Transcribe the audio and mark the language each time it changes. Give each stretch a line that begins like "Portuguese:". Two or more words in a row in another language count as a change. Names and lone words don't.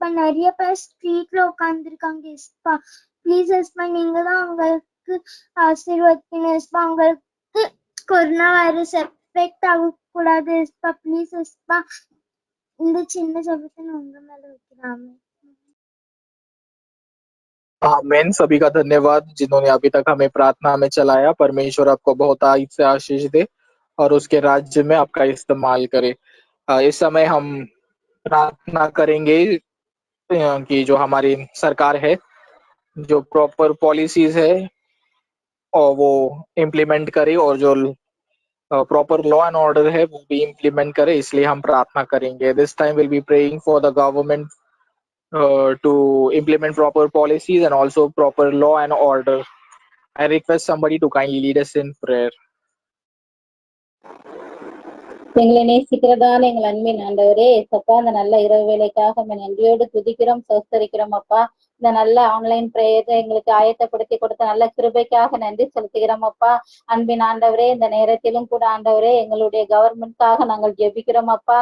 Tamil: நிறைய பேர் ஸ்ட்ரீட்ல உட்காந்துருக்காங்க ஏசப்பா. ப்ளீஸ் ஏசப்பா நீங்க தான் அவங்களுக்கு ஆசீர்வதிக்கணும் ஏசப்பா. அவங்களுக்கு
English: corona virus effect
Tamil: ஆகக்கூடாது ஏசப்பா. ப்ளீஸ் ஏசப்பா இந்த சின்ன ஜபத்தை நான் உங்க மேல வைக்கிறாங்க।
Hindi: आमीन। सभी का धन्यवाद जिन्होंने अभी तक हमें प्रार्थना में चलाया। परमेश्वर आपको बहुत से आशीष दे और उसके राज्य में आपका इस्तेमाल करे। इस समय हम प्रार्थना करेंगे कि जो हमारी सरकार है जो
English: proper policies
Hindi: है और वो इम्प्लीमेंट करे और जो
English: proper law and order
Hindi: है वो भी इम्प्लीमेंट करे, इसलिए हम प्रार्थना करेंगे।
English: this time will be praying for the government to implement proper policies and also proper law and order. I request somebody to kindly lead us in prayer.
Tamil: எங்களை நேசிக்கிறதான எங்கள் அன்பின் ஆண்டவரே, ஏசப்பா இந்த நல்ல இரவு வேலைக்காக நன்றியோடு துதிக்கிறோம், சோஸ்தரிக்கிறோம் அப்பா. இந்த நல்ல
English: online prayer
Tamil: எங்களுக்கு ஆயத்தப்படுத்தி கொடுத்த நல்ல கிருபைக்காக நன்றி செலுத்துகிறோம் அப்பா. அன்பின் ஆண்டவரே, இந்த நேரத்திலும் கூட ஆண்டவரே எங்களுடைய கவர்மெண்ட்காக நாங்கள் ஜெபிக்கிறோம் அப்பா.